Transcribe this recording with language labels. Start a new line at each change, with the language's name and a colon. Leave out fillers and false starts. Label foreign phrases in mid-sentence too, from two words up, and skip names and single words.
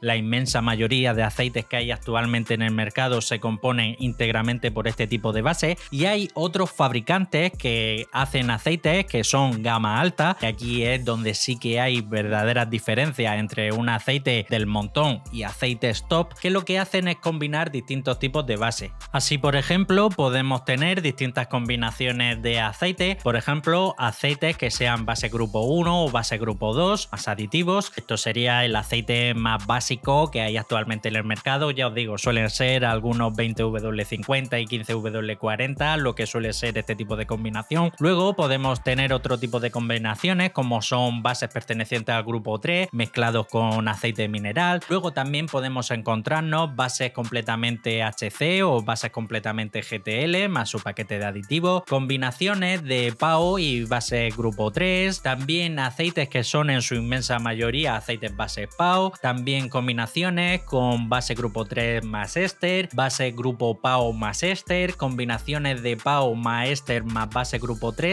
Spanish: La inmensa mayoría de aceites que hay actualmente en el mercado se componen íntegramente por este tipo de base, y hay otros fabricantes que hacen aceites que son gama alta, que aquí es donde sí que hay verdaderas diferencias entre un aceite del montón y aceites top, que lo que hacen es combinar distintos tipos de base. Así, por ejemplo, podemos tener distintas combinaciones de aceite, por ejemplo, aceites que sean base grupo 1 o base grupo 2, más aditivos. Esto sería el aceite más básico que hay actualmente en el mercado. Ya os digo, suelen ser algunos 20W50 y 15W40, lo que suele ser este tipo de combinación. Luego podemos tener otro tipo de combinaciones, como son bases pertenecientes al grupo 3 mezclados con aceite mineral. Luego también podemos encontrarnos bases completamente HC o bases completamente GTL más su paquete de aditivos, combinaciones de PAO y base grupo 3, también aceites que son en su inmensa mayoría aceites base PAO, también combinaciones con base grupo 3 más éster, base grupo PAO más éster, combinaciones de PAO más éster más base grupo 3.